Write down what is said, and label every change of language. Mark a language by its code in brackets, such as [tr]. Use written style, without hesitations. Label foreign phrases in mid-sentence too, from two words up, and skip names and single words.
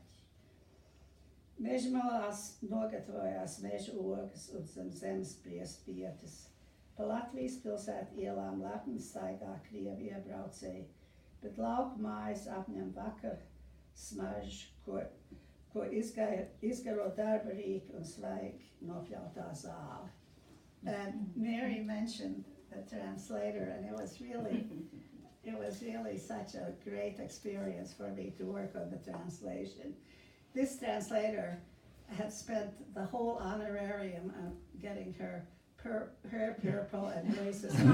[lv] Mežmalās nogatavojās meža ogas un zem zemes briest pietas. Pa Latvijas pilsētu ielām lepni staigā krievi iebraucēji, bet lauku mājas apņem vakar smaržu, ko izgaro darba rīki un svaigi nopļautā zāle. [en] And Mary mentioned the translator, and it was really such a great experience for me to work on the translation. This translator had spent the whole honorarium on getting her hair purple and braces.